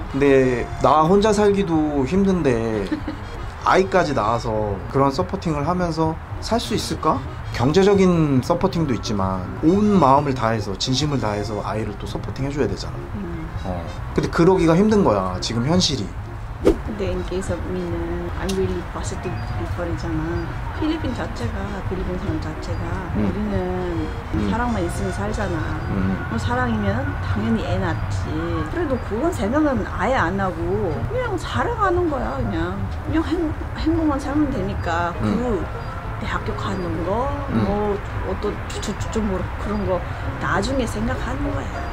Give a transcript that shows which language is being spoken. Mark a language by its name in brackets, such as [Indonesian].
[Korean] 근데 나 혼자 살기도 힘든데 아이까지 낳아서 그런 서포팅을 하면서 살 수 있을까? 경제적인 서포팅도 있지만 온 마음을 다해서 진심을 다해서 아이를 또 서포팅 해줘야 되잖아. 근데 그러기가 힘든 거야 지금 현실이. [English] 근데 in case of me는 I'm really positive people이잖아. [Korean] 필리핀 사람 자체가 우리는 사랑만 있으면 살잖아. 사랑이면 당연히 애 낳지. 그래도 그건 생각은 아예 안 하고 그냥 살아가는 거야. 그냥 행복만 살면 되니까. 그 대학교 가는 거, 뭐 어떤 뭐 그런 거 나중에 생각하는 거야.